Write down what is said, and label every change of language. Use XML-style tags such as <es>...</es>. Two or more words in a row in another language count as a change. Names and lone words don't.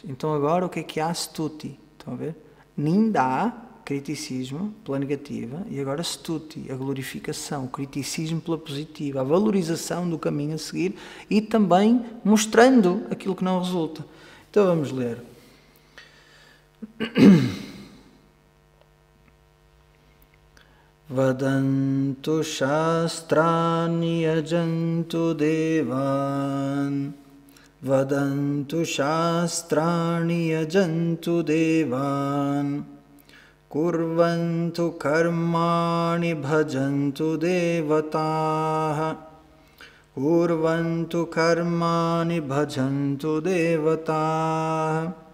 <pt>Então agora o que há? Stuti. Estão a ver? Ninda, criticismo pela negativa, e agora Stuti, a glorificação, o criticismo pela positiva, a valorização do caminho a seguir e também mostrando aquilo que não resulta. Então vamos ler.</pt> <sa>वदन्तु शास्त्राणि यजन्तु देवान् वदन्तु शास्त्राणि यजन्तु देवान् कुर्वन्तु कर्माणि भजन्तु देवताः कुर्वन्तु कर्माणि भजन्तु देवताः</sa>